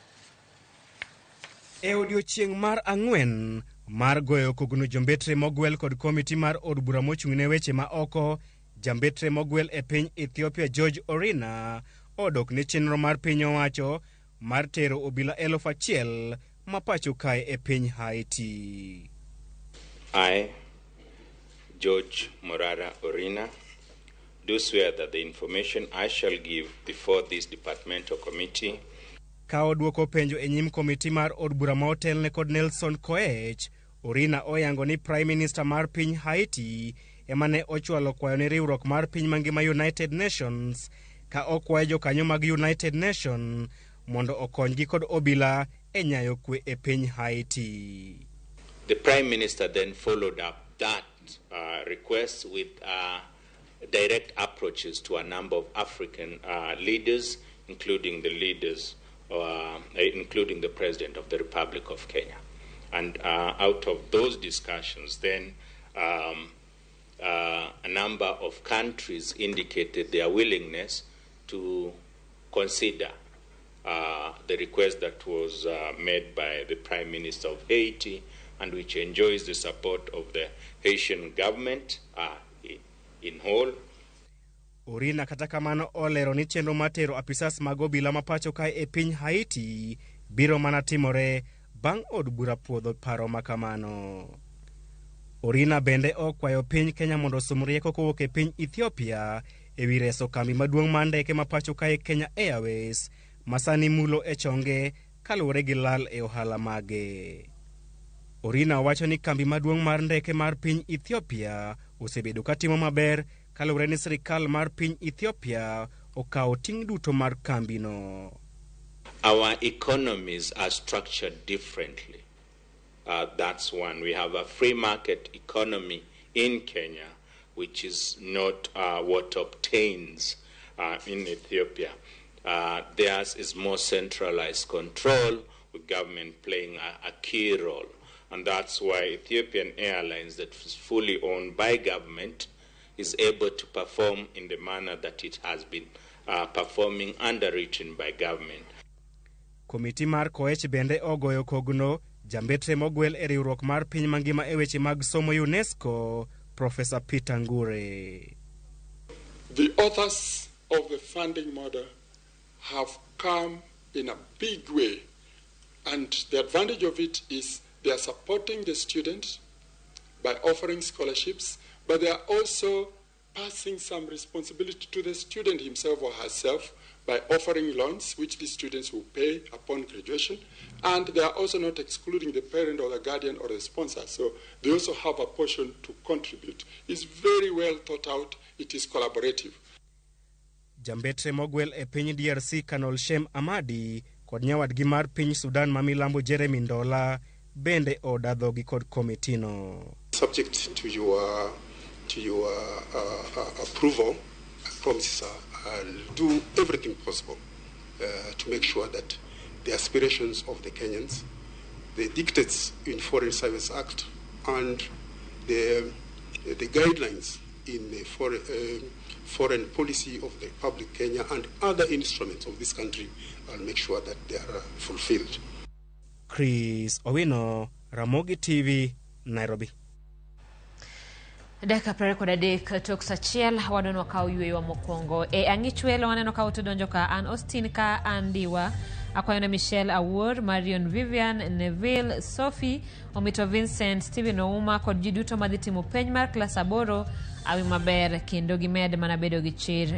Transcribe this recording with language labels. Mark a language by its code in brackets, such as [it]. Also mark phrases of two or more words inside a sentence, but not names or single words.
[luo] E odiochieng' mar ang'wen mar goyo kogno jombetre mogwel kod komiti mar od bura mochung' ne weche ma oko, jambetre mogwel e piny Ethiopia George Orena odok ne chenro mar piny owacho mar tero obila 1,000 ma pacho kae e piny Haiti. [en] I, George Morara Orena, do swear that the information I shall give before this departmental committee [luo] ka odwoko penjo e nyim komiti mar od bura ma otelne kod Nelson Koech, Orena oyango ni [en] Prime Minister [luo] mar piny Haiti emane ochwalo kwayo ne riwruok mar piny mangima United Nations ka okwayo jokanyo mag United Nations mondo okonygi kod obila e nyayo kwe e piny Haiti. [en] The Prime Minister then followed up that request with direct approaches to a number of African leaders, including the President of the Republic of Kenya. And out of those discussions, then a number of countries indicated their willingness to consider the request that was made by the Prime Minister of Haiti, and which enjoys the support of the Haitian government in whole. [luo] Orena kata kamano olero ni chenro matero apisas mag obila ma pacho kae e piny Haiti biro mana timore bang' od bura puodho paro makamano. Orena bende okwayo piny Kenya mondo som rieko kowuok e piny Ethiopia e wi reso kambi maduong' mar ndeke ma pacho kae Kenya Airways masani mulo e chonge kaluwore gi lal e ohala mage. Orena wacho ni kambi maduong' mar ndeke mar piny Ethiopia osebedo katimo maber kaluwore ni sirikal mar piny Ethiopia okawo ting' duto mar kambi no. [en] Our economies are structured differently. That's one. We have a free market economy in Kenya, which is not what obtains in Ethiopia. Theirs is more centralized control, with government playing a key role. And that's why Ethiopian Airlines, that is fully owned by government, is able to perform in the manner that it has been performing underwritten by government. [luo] Komiti mar Koech bende ogoyo kogno jambetre mogwel e riwruok mar piny mangima e weche mag somo UNESCO, Professor Peter Ngure. [en] The authors of the funding model have come in a big way, and the advantage of it is they are supporting the students by offering scholarships, but they are also passing some responsibility to the student himself or herself by offering loans, which the students will pay upon graduation, and they are also not excluding the parent or the guardian or the sponsor, so they also have a portion to contribute. It's very well thought out, it is collaborative. [luo] Jambetre mogwel e piny DRC Colonel Shem Amadi kod nyawadgi mar piny Sudan ma milambo Jeremy Ndola bende odadhogi kod komitino. [en] Subject to your approval, I promise I'll do everything possible to make sure that the aspirations of the Kenyans, the dictates in Foreign Service Act, and the guidelines in the foreign policy of the Republic of Kenya and other instruments of this country, I'll make sure that they are fulfilled. [luo] Chris Owino, Ramogi TV, Nairobi. Deka prekoda dek tok sachiel wadon wakaw yweyo mokwongo e ang'ichwelo waneno ka utodonjo ka an Austin ka Andiwa akwayona Michelle Awuor, Marion Vivian, Neville, Sophie, Omito Vincent, Steven Ouma kod jiduto madhitimo penj mar klas 8 awi maber kendo gimed mana bedo gi chir.